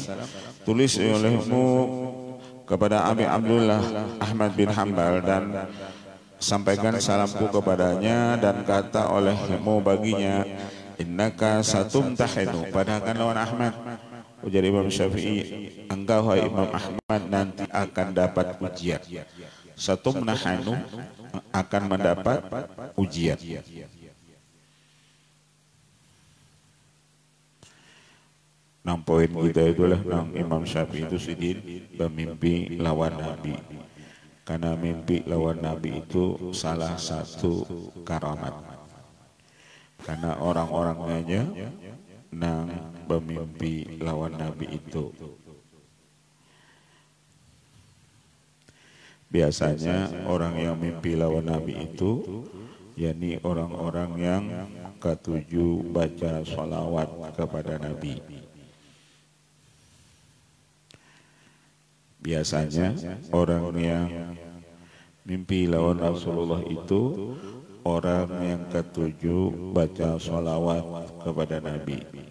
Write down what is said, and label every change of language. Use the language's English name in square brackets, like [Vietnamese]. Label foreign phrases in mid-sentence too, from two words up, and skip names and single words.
[Malay] Tulis olehmu kepada Abi Abdullah Ahmad bin Hanbal dan sampaikan salamku kepadanya, dan kata olehmu baginya, [Arabic] innaka satumtahinu, [Banjar] padahkan lawan Ahmad, Ujar Imam Syafi'i, engkau hai Imam Ahmad nanti akan dapat ujian. Satu menahanu akan mendapat ujian. Nang poin kita itulah nang Imam Syafi'i itu sidin bermimpi lawan Nabi. Karena mimpi lawan Nabi itu salah satu karamat. Karena orang-orangnya nang bermimpi lawan Nabi itu biasanya orang yang mimpi lawan Nabi itu yakni orang-orang yang ketujuh baca sholawat kepada Nabi. Biasanya orang yang mimpi lawan Rasulullah itu orang yang ketujuh baca sholawat kepada Nabi.